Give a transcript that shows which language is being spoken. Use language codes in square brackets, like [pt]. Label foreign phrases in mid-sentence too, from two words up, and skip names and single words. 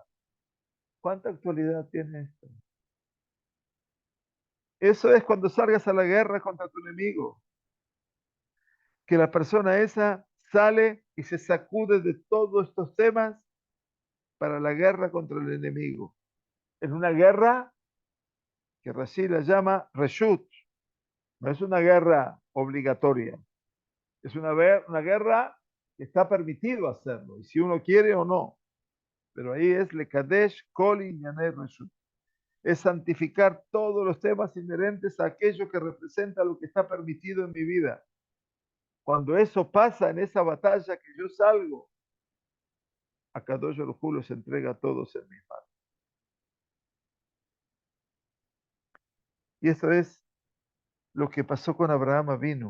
[es] ¿Cuánta actualidad tiene esto? Eso es cuando salgas a la guerra contra tu enemigo, que la persona esa sale y se sacude de todos estos temas para la guerra contra el enemigo. En una guerra que Rashi la llama reshut, no es una guerra obligatoria, es una guerra que está permitido hacerlo, y si uno quiere o no, pero ahí es [he] לקדש כל ענייני רשות, [es] es santificar todos los temas inherentes a aquello que representa lo que está permitido en mi vida. Cuando eso pasa en esa batalla que yo salgo, a [he] קדוש ברוך הוא [es] los entrega a todos en mis manos. Y eso es lo que pasó con Abraham Avinu.